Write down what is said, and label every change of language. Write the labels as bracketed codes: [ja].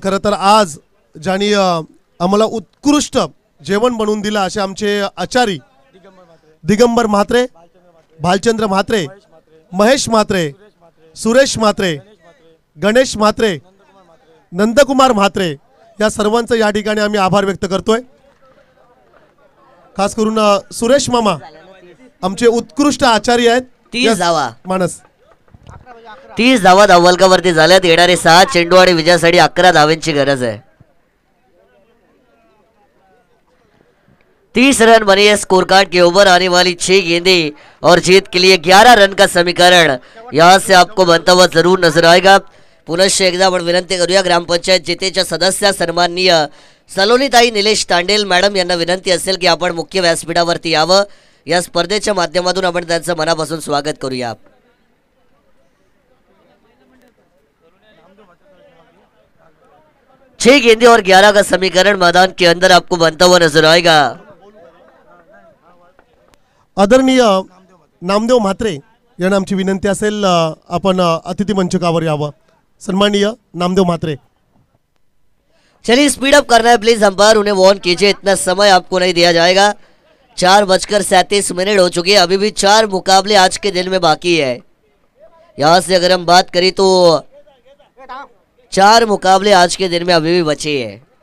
[mr] खरं तर आज ज्यांनी आम्हाला उत्कृष्ट जेवण बनवून दिलं असे आमचे आचारी दिगंबर म्हात्रे, भालचंद्र म्हात्रे, महेश म्हात्रे, सुरेश म्हात्रे, गणेश म्हात्रे, नंदकुमार म्हात्रे या सर्वांचं या ठिकाणी आम्ही आभार व्यक्त करतोय. खास करून सुरेश मामा आमचे उत्कृष्ट आचारी आहेत. 30 धावा, मानस 30 धावा धावलकावरती झाल्यात. येणारे 6 चेंडू आणि विजयासाठी 11 धावांची गरज है. [hi] 30 रन बनी है स्कोर कार्ड के ऊपर, आने वाली 6 गेंदें और जीत के लिए 11 रन का समीकरण यहां से आपको बनता हुआ जरूर नजर आएगा. [mr] पुनश्च एकदा आपण विनंती करूया ग्रामपंचायत जितेच्या सदस्य सन्माननीय सलोनीताई निलेश तांडेल मॅडम यांना विनंती असेल की आपण मुख्य व्यासपीठावरती यावं. या स्पर्धेच्या माध्यमातून आपण त्यांचं मनापासून स्वागत करूया. [hi] 6 गेंदे और 11 का समीकरण मैदान के अंदर आपको बनता हुआ नजर आएगा. [mr] आदरणीय नामदेव म्हात्रे यांना आमची विनंती असेल आपण अतिथी मंचकावर यावं. सन्माननीय नामदेव म्हात्रे. [hi] चलिए स्पीड अप करना है प्लीज अंपायर, उन्हें वार्न कीजिए, इतना समय आपको नहीं दिया जाएगा. 4:37 हो चुकी है. अभी भी 4 मुकाबले आज के दिन में बाकी है. यहां से अगर हम बात करें तो 4 मुकाबले आज के दिन में अभी भी बचे हैं.